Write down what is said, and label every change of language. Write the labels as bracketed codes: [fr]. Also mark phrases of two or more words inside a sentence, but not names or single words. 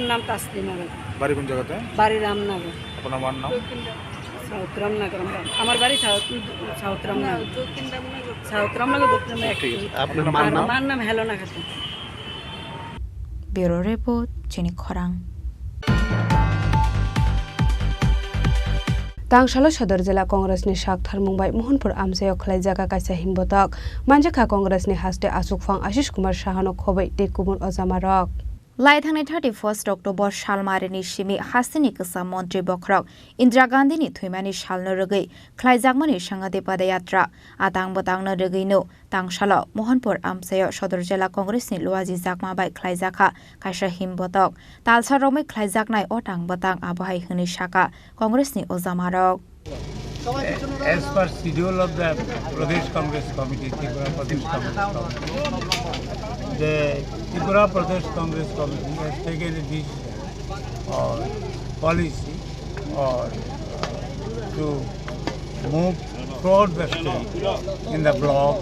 [bn] নাম তাসলিমা বেগম। বাড়ি কোন জায়গাতে? বাড়ি রামনগর। আপনার মার নাম? সাউথ রামনগর। আমার বাড়ি সাউথ রামনগর, সাউথ রামনগর দক্ষিণ। আপনার মার নাম হেলোনা খাতুন। [en] bureau report [bn] চিনি খরাং। [trp] तांगशाला सदर जिल्ला कांग्रेसनि साकथार मुंबाई मोहनपुर आमसायाव खालायजागा कायसा हिमबतक मानजाखा कांग्रेसनि हास्टे आसुकफां आशिष कुमार साहानो खबै टेकुमुन अजामारक लाइथांनि 31 अक्टोबर सालमारिनि सिमि हासिनि गोसा मन्त्रि बख्रक इन्दिरा गान्धीनि थैमानि सालनो रगै खालायजागमानि सांगादे पदयात्रा आतां बतांनो रगैनो तांगशाला मोहनपुर आमसायाव सदर जिल्ला कांग्रेसनि लुवाजि जागमाबाय खालायजाखा कायसा हिमबतक तालसा रमै खालायजागनाय अटां बतां आबहाय होनि साका कांग्रेसनि अजामारक [en] As per schedule of the Pradesh Congress Committee, Tripura Pradesh Congress Committee, the Tripura Pradesh Congress Committee has taken this policy to move throughout the state, in the blocks,